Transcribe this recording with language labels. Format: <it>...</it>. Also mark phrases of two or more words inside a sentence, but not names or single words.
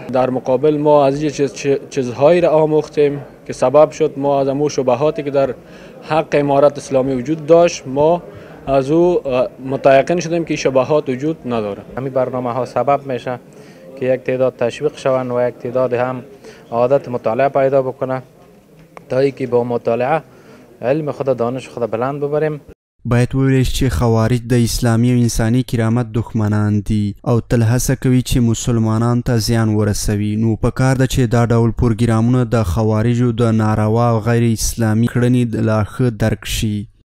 <fa>در مقابل ما از چیزهایی را آموختیم که سبب شد ما از امو شبهاتی که در حق امارت اسلامی وجود داشت ما از او متيقن شدیم که شبهات وجود نداره. همین برنامه ها سبب میشه که یک تعداد تشویق شوند و یک تعداد هم عادت مطالعه پیدا بکنه تا اینکه با مطالعه علم خود، دانش خود بلند ببریم.</fa> <ps>باید وویل شي چې خوارج د اسلامي او انساني کرامت دښمنان دي او تل هڅه کوي چې مسلمانانو ته زیان ورسوي. نو پکار ده چې دا ډول پروګرامونه د خوارجو د ناروا او غیر اسلامي کړنې لا ښه درک شي.</ps>